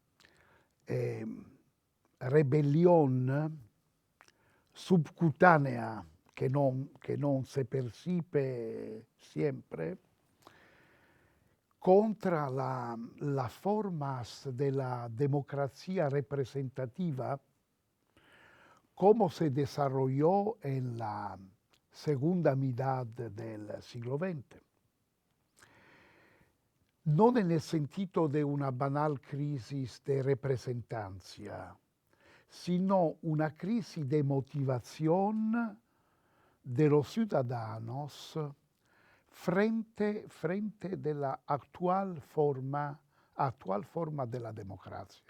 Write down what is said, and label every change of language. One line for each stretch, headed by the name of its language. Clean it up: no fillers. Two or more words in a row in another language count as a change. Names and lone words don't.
Spanish: rebelión subcutánea que non se percibe siempre contra las formas de la democracia representativa como se desarrolló en la segunda mitad del siglo XX.
Italian: Non nel sentito
Spanish: de una banal crisis de representancia, sino una crisis de motivación de los ciudadanos frente de la actual forma de la democracia.